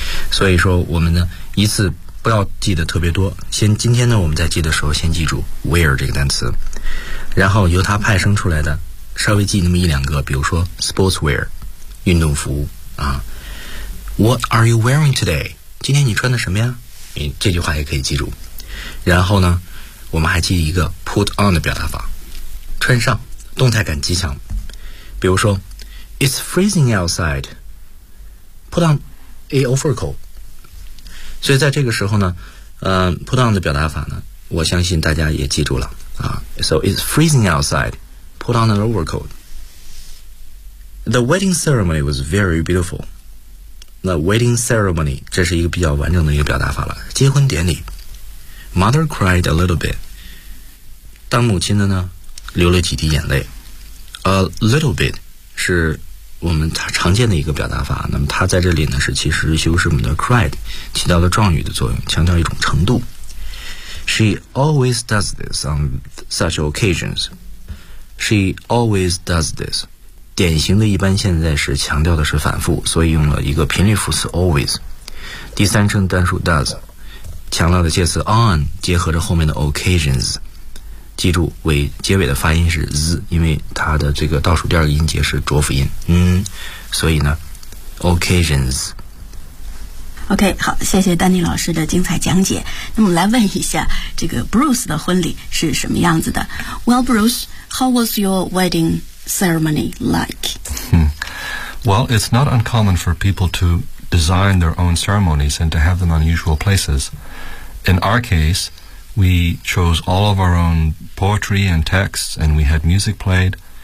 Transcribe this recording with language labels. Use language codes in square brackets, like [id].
[zh] 所以说我们呢一次不要记得特别多，先今天呢我们在记的时候先记住 wear 这个单词，然后由它派生出来的稍微记那么一两个，比如说 sportswear 运动服啊。 [en] What are you wearing today? [zh] 今天你穿的什么呀，这句话也可以记住。然后呢我们还记一个 put on 的表达法，穿上，动态感极强。比如说 [en] It's freezing outside, put on a overcoat。 [zh] 所以在这个时候呢put on 的表达法呢我相信大家也记住了啊。 [en] So it's freezing outside, put on an overcoat. The wedding ceremony was very beautiful. [zh] 那 wedding ceremony 这是一个比较完整的一个表达法了，结婚典礼。 [en] Mother cried a little bit, [zh] 当母亲的呢流了几滴眼泪。 A little bit 是我们常见的一个表达法，那么它在这里呢是其实修饰我们的 cried， 起到了状语的作用，强调一种程度。 [en] She always does this on such occasions. She always does this， [zh] 典型的一般现在时强调的是反复，所以用了一个频率副词 always。第三声单数 does， 强调的介词 on 结合着后面的 occasions，记住为结尾的发音是 z， 因为它的这个倒数第二个音节是浊辅音，嗯，所以呢 occasions。 OK， 好，谢谢丹尼老师的精彩讲解。那么来问一下，这个 Bruce 的婚礼是什么样子的？ [en] Well Bruce, how was your wedding ceremony like? Well, it's not uncommon for people to design their own ceremonies and to have them on unusual places. In our caseWe chose all of our own poetry and texts, and we had music played.